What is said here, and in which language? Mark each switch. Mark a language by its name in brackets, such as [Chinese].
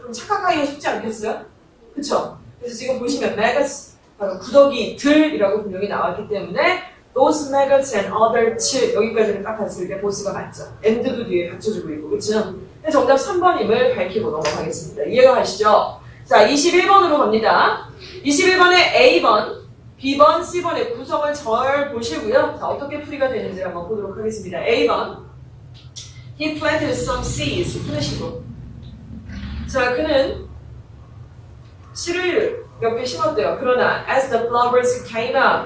[Korean] 좀 착각하기가 쉽지 않겠어요? 그쵸? 그래서 지금 보시면 maggots, 바로 구더기들이라고 분명히 나왔기 때문에 [English] those maggots and others [Korean] 여기까지는 딱 봤을 때 보스가 맞죠. and도 뒤에 받쳐주고 있고, 그쵸? 정답 3번임을 밝히고 넘어가겠습니다. 이해가 가시죠? 자, 21번으로 갑니다. 21번에 A번, B번, C번의 구성을 잘 보시고요. 자, 어떻게 풀이가 되는지 한번 보도록 하겠습니다. [English] A번, He planted some seeds. [Korean] 끊으시고. 자, 그는 씨를 몇 개 심었대요. 그러나 [English] as the flowers came up.